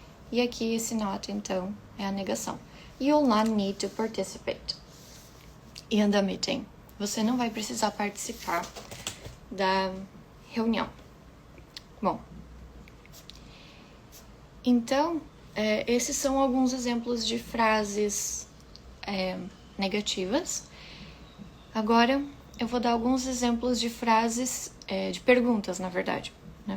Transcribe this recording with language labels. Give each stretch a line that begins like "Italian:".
Portuguese: E aqui esse not, então, é a negação.
English: You'll not need to participate in the meeting.
Portuguese: Você não vai precisar participar da reunião. Bom, então, esses são alguns exemplos de frases negativas. Agora, eu vou dar alguns exemplos de frases, de perguntas, na verdade, né?